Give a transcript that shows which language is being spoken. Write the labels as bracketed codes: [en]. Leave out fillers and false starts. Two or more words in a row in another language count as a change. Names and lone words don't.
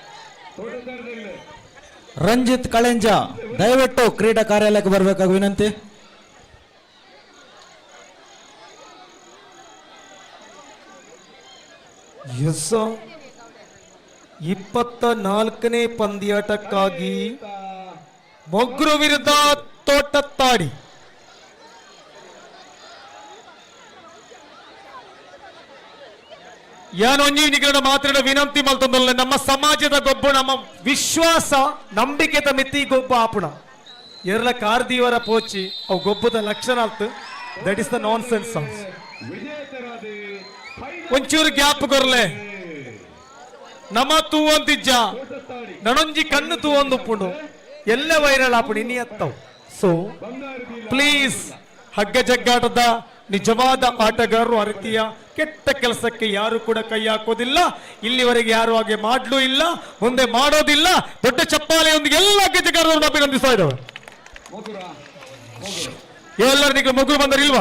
[kn] ರಂಜಿತ್ ಕಳೆಂಜ ದಯವಿಟ್ಟು ಕ್ರೀಡಾ ಕಾರ್ಯಾಲಯಕ್ಕೆ ಬರಬೇಕಾಗಿ ವಿನಂತಿ. ಎಸ್ 24ನೇ ಪಂದ್ಯಾಟಕ್ಕಾಗಿ ಮೊಗ್ರು ವಿರುದ್ಧ ತೋಟತ್ತಾಡಿ. [tcy] ಯಾನೊಂಜಿ ನಿಗಡ ಮಾತ್ರ ವಿನಂತಿ ಮಲ್ತೊಂದಲ್ಲ. ನಮ್ಮ ಸಮಾಜದ ಗೊಬ್ಬು ನಮ್ಮ ವಿಶ್ವಾಸ ನಂಬಿಕೆದ ಮಿತಿ ಗೊಬ್ಬ ಆಪುಣ ಎರಲ ಕಾರ್ದೀವರ ಪೋಚಿ ಅವು ಗೊಬ್ಬದ ಲಕ್ಷಣ ಆಲ್ತು. [en] that is the nonsense songs. [tcy] ಒಂಚೂರು ಗ್ಯಾಪ್ ಕೊರ್ಲೆ ನಮ್ಮ ತೂ ಅಂತಿಜ್ಜ ನನೊಂಜಿ ಕಣ್ಣು ತೂ ಒಂದು ಉಪ್ಪುಂಡು ಎಲ್ಲ ವೈರಲ್ ಆಪುಣ ಇನಿ ಎತ್ತವು. [en] so please, [kn] ಹಗ್ಗ ಜಗ್ಗಾಟದ ನಿಜವಾದ ಆಟಗಾರರು ಆ ರೀತಿಯ ಕೆಟ್ಟ ಕೆಲಸಕ್ಕೆ ಯಾರು ಕೂಡ ಕೈ ಹಾಕೋದಿಲ್ಲ. ಇಲ್ಲಿವರೆಗೆ ಯಾರು ಹಾಗೆ ಮಾಡ್ಲೂ ಇಲ್ಲ, ಮುಂದೆ ಮಾಡೋದಿಲ್ಲ. ದೊಡ್ಡ ಚಪ್ಪಾಳೆಯೊಂದಿಗೆ ಎಲ್ಲ ಗೆಜ್ಜೆಗಾರರನ್ನು ಅಭಿನಂದಿಸ್ತಾ ಇದ್ದಾವೆ. ಎಲ್ಲರಿಗೂ ಮೊಗ್ರು ಬಂದರಿಲ್ವಾ?